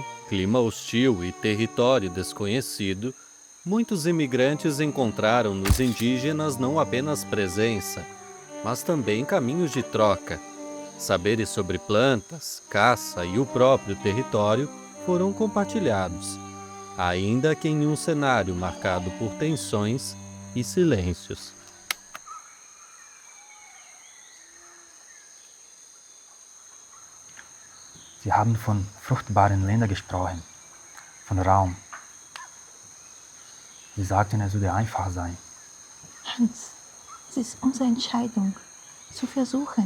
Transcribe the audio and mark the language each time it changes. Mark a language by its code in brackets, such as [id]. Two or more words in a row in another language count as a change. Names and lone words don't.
[pt] clima hostil e território desconhecido, muitos imigrantes encontraram nos indígenas não apenas presença, mas também caminhos de troca. Saberes sobre plantas, caça e o próprio território foram compartilhados. ainda que em um cenário marcado por tensões e silêncios. [de] Sie haben von fruchtbaren Ländern gesprochen, von Raum. Sie sagten, es würde einfach sein. Hans, es ist unsere Entscheidung, zu versuchen.